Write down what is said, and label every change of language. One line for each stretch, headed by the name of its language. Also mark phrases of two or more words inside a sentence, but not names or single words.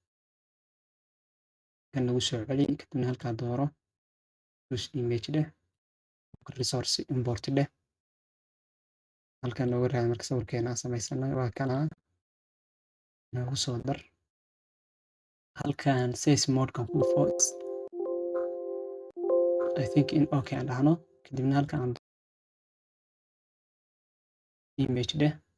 Somali: Kan nagu soo celi kadibna halkaa dooro.
English: Use image
Somali: dheh.
English: Resource import
Somali: dheh. Halkaan nooga raadi marka sawirkeena aan samaysanay waa kana. Noogu soo dar. Halkaan
English: size mode-kan
Somali: ku dhufo.
English: I think
Somali: in okay aan dhahno. Kadibna halkaan image dheh.